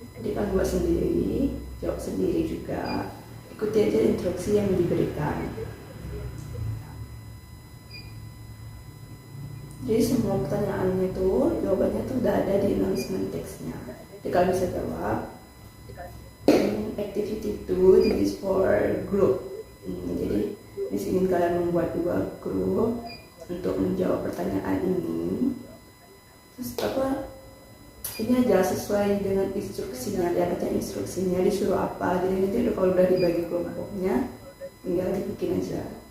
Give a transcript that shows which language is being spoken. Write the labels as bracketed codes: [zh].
[id] Jadi kalian buat sendiri, jawab sendiri juga. Ikuti aja instruksi yang diberikan. Jadi semua pertanyaannya tuh, jawabannya tuh udah ada di [en] announcement text- [id] nya. Jadi kalian bisa jawab. [en] Activity 2, this is for group. [id] Jadi di sini kalian membuat 2 grup untuk menjawab pertanyaan ini. Terus ini aja sesuai dengan instruksinya, dia baca instruksinya disuruh apa. Jadi nanti kalau udah dibagi kelompoknya tinggal dibikin aja.